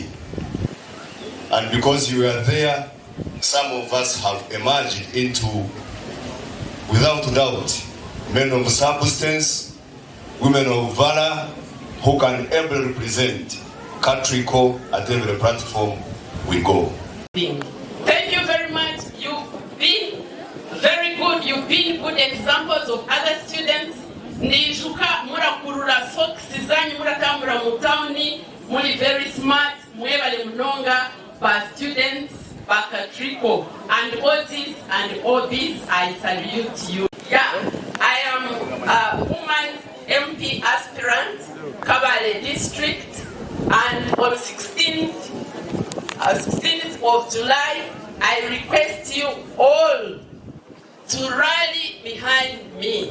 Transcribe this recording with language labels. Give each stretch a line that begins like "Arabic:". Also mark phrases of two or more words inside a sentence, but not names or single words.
English: And because you were there, some of us have emerged into, without doubt, men of substance, women of valor, who can ably represent Catrico at every platform we go. Thank you very much. You've been very good. You've been good examples of other students.
Chiga: Nijuka murakurura socks zanyu muratambura mu towni muri
English: very smart
Chiga: mwebale munonga ba students ba Catrico,
English: and all these I salute you. Yeah, I am a woman MP aspirant, Kabale district, and on 16th of July I request you all to rally behind me.